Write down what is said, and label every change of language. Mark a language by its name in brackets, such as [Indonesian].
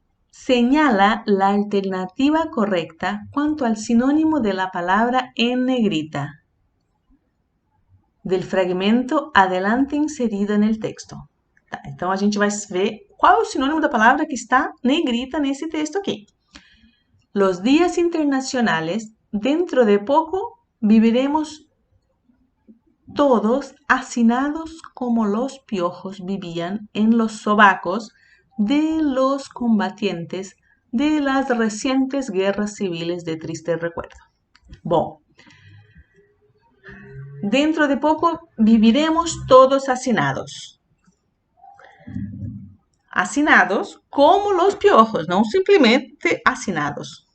[Spanish] Señala la alternativa correcta quanto al sinónimo de la palabra en negrita del fragmento adelante inserido en el texto. [Portuguese] Tá, então, a gente vai ver qual é o sinônimo da palavra que está negrita nesse texto aqui. [Spanish] Los días internacionales, dentro de poco viviremos todos hacinados como los piojos vivían en los sobacos de los combatientes de las recientes guerras civiles de triste recuerdo. Bom, dentro de poco viviremos todos hacinados. Hacinados como los piojos, [Portuguese] não simplesmente [Spanish] hacinados.